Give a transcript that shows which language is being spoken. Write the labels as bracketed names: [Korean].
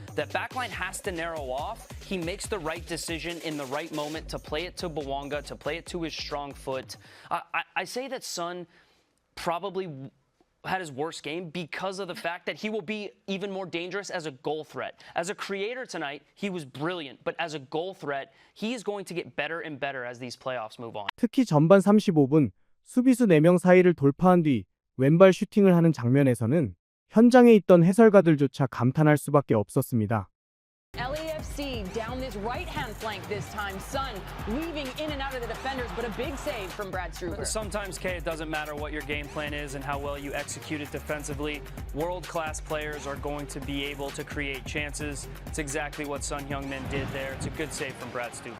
[English] That backline has to narrow off. He makes the right decision in the right moment to play it to Bwanga, to play it to his strong foot. I say that Son probably had his worst game because of the fact that he will be even more dangerous as a goal threat. As a creator tonight, he was brilliant, but as a goal threat, he is going to get better and better as these playoffs move on. [Korean] 특히 전반 35분 수비수 4명 사이를 돌파한 뒤 왼발 슈팅을 하는 장면에서는 현장에 있던 해설가들조차 감탄할 수밖에 없었습니다. [English] LAFC down this right-hand flank this time. Son weaving in and out of the defenders, but a big save from Brad Struber. Sometimes, Kay, it doesn't matter what your game plan is and how well you execute it defensively. World-class players are going to be able to create chances. It's exactly what Son Heung-min did there. It's a good save from Brad Struber.